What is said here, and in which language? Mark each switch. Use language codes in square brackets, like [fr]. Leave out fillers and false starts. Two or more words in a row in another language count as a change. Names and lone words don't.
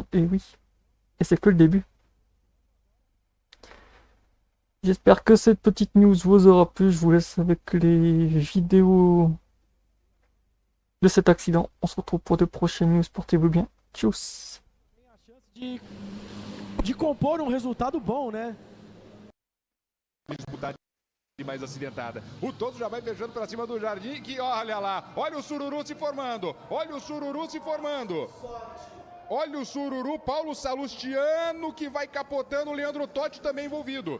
[fr] Et oui, et c'est que le début. J'espère que cette petite news vous aura plu. Je vous laisse avec les vidéos de cet accident. On se retrouve pour de prochaines news. Portez-vous bien. Tchuss. [pt] De compor resultado bom, né? Mais acidentada. O Toso já vai beijando para cima do Jardim, que olha lá, olha o sururu se formando, olha o sururu se formando. Olha o sururu, Paulo Salustiano que vai capotando, o Leandro Totti também envolvido.